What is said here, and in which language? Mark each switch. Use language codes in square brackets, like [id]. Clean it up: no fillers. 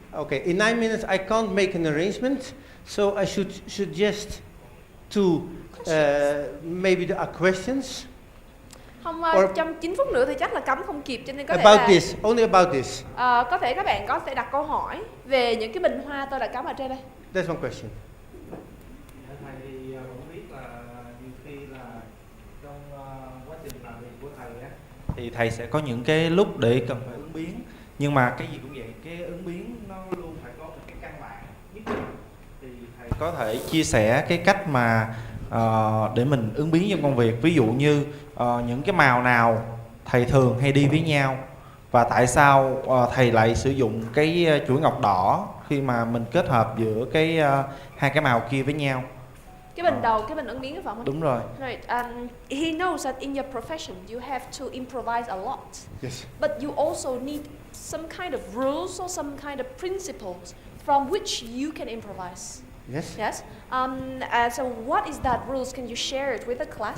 [en] Okay, in 9 minutes I can't make an arrangement, so I should suggest to maybe there are questions [vi] Không, [en] Or- [vi] trong 9 phút nữa thì chắc là cắm không kịp cho nên có thể [en] about [vi] là [en] this, only about this. [vi] có thể các bạn có thể đặt câu hỏi về những cái bình hoa tôi đã cắm ở trên đây. [en] That's one question. [vi] Thầy thì cũng biết là nhiều khi là trong quá trình làm việc của thầy á thì thầy sẽ có những cái lúc để cần phải ứng biến, nhưng mà cái gì cũng vậy, cái ứng biến nó luôn phải có một cái căn bản nhất định. Thì thầy có thể chia sẻ cái cách mà để mình ứng biến trong công việc, ví dụ như những cái màu nào thầy thường hay đi với nhau và tại sao thầy lại sử dụng cái chuỗi ngọc đỏ khi mà mình kết hợp giữa cái hai cái màu kia với nhau. Cái bình đầu, cái bình ứng biến phải không? Đúng rồi. [en] Right. He knows that in your profession you have to improvise a lot. Yes. But you also need some kind of rules or some kind of principles from which you can improvise. Yes? Yes. So what is that rules? Can you share it with the class?